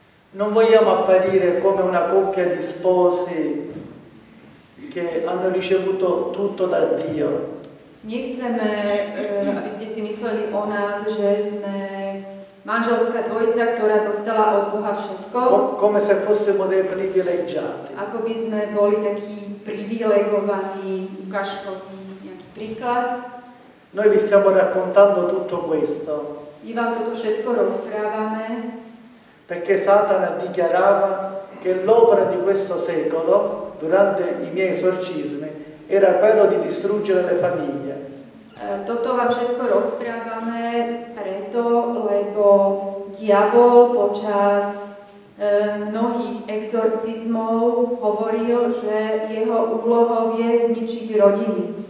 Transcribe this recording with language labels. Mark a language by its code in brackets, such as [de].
[it] Non vogliamo apparire come una coppia di sposi che hanno ricevuto tutto da Dio. [sk] Nechceme, aby ste si mysleli o nás, že sme manželská dvojica, ktorá dostala od Boha všetko. [it] Come se fossimo dei privilegiati. [sk] Ako by sme boli takí privilegovaní, ukážkový nejaký príklad. [it] Noi vi stiamo raccontando tutto questo. [sk] My vám toto všetko rozprávame. [it] Perché Satana dichiarava che l'opera di questo secolo, durante i miei esorcismi, era quello di distruggere le famiglie. [sk] Toto vám všetko rozprávame preto, lebo diabol počas mnohých exorcizmov hovoril, že jeho úlohou je zničiť rodiny.